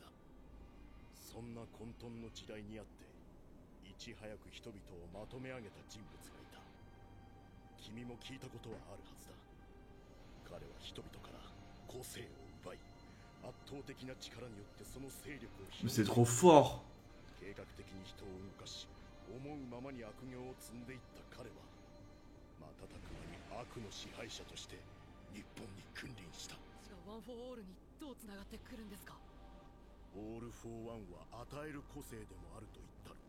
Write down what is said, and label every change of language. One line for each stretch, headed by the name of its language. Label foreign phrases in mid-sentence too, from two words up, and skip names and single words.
Japanese: そんな混沌の時代にあって、いち早く人々をまとめ上げた人物がいた。君も聞いたことはあるはずだ。彼は人々から個性を奪い、圧倒的な力によってその勢力を
French: Mais c'est trop fort.
Japanese: 計画的に人を動かし、思うままに悪行を積んでいった彼は、瞬く間に悪の支配者として日本に君臨した。それがワン・フォー・オールにどうつながってくるんですか。オール・フォー・ワンは与える個性でもあると言ったる。